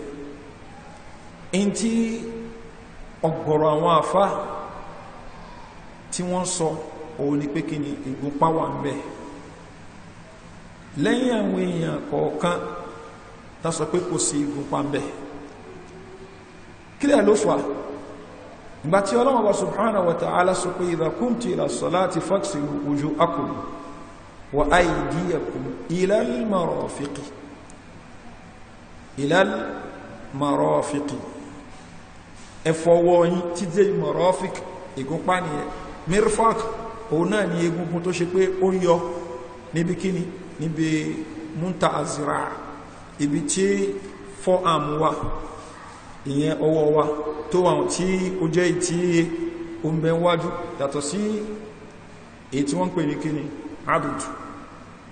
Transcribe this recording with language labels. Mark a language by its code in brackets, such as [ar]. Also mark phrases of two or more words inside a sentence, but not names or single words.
[yo] In tí ọ̀gọ̀rọ̀ àwọn àfá tí wọ́n sọ òun ni pé kí ni ìgúnpá wà ń bẹ. Lẹ́yìn àwọn èèyàn kọ̀ọ̀kan tá sọ pé kò sí ìgúnpá ń bẹ. Kílẹ̀ ló fà? Ìgbà tí Ọlọ́hun Ọba [ar] سبحانه وتعالى [yo] sọ pé [ar] إذا قمت إلى صلاة فاغسلوا وجوهكم وأيديكم إلى المرافق. إلى المرافق. [yo] Ẹ fọwọ́ yín títí dé marafiq, ìgúnpá nìyẹn. Mirfaq òun náà ni egungun tó ṣe pé ó ń yọ níbi kíni, níbi múntà àzìrà, ibi tí forearm wa, ìyẹn ọwọ́ wa tó wà tí ó jẹ́ ìtí ó ń bẹ wájú, yàtọ̀ sí èyí tí wọ́n pè ní kíni adud.